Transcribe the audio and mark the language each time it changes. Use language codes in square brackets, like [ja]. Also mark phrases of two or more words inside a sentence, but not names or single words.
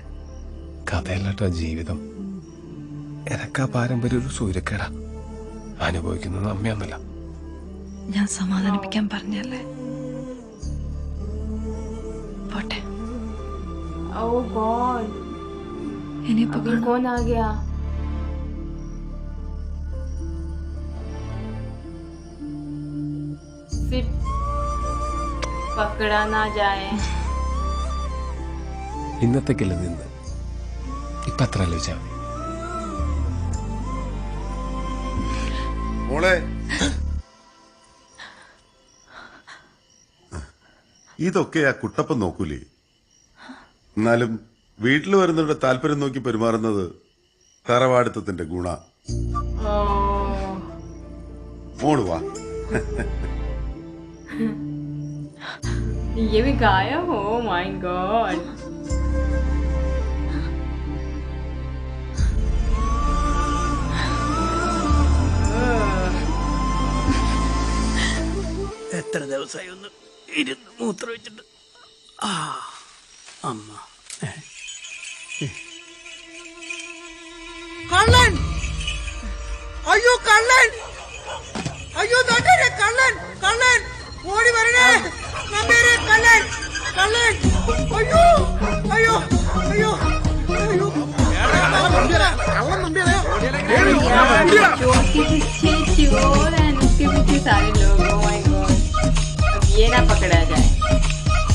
[ml] കഥയല്ലാട്ടോ ജീവിതം. എനക്കാ പാരമ്പര്യം ഒരു സൂര്യക്കേടാ. അനുഭവിക്കുന്നത് അമ്മയൊന്നുമല്ല. ഞാൻ സമാധാനിപ്പിക്കാൻ പറഞ്ഞല്ലേ. പോട്ടെ. [en] Oh God. [ml] ഇനിയിപ്പോ [hi] अभी कौन आ गया? फिर पकड़ा ना जाए. [ml] ഇന്നത്തേക്കല്ല നിന്ന്. ഇപ്പൊ അത്ര ആലോചിച്ചാ മതി. മോളെ ഇതൊക്കെ ആ കുട്ടപ്പൻ നോക്കൂലേ? എന്നാലും വീട്ടിൽ വരുന്നവരുടെ താല്പര്യം നോക്കി പെരുമാറുന്നത് തറവാടിത്തത്തിന്റെ ഗുണ. Oh. മോള് വാ. [hi] ये भी गायब हो. [en] My God. [ml] എത്ര ദിവസമായി ഒന്ന് ഇരുന്ന് മൂത്രം വെച്ചിട്ട്. ആ അമ്മ. കള്ളൻ! അയ്യോ കള്ളൻ! അയ്യോ നാട്ടുകാരെ കള്ളൻ! കള്ളൻ! ഓടി വരണേ! നമ്പേരെ കള്ളൻ! കള്ളൻ! അയ്യോ! അയ്യോ! അയ്യോ! അയ്യോ! കള്ളൻ നമ്പിയാ. [hi] चोर के पीछे चोर एंड उसके पीछे सारे लोग. [en] Oh my God. [hi] अब ये ना पकड़ा जाए.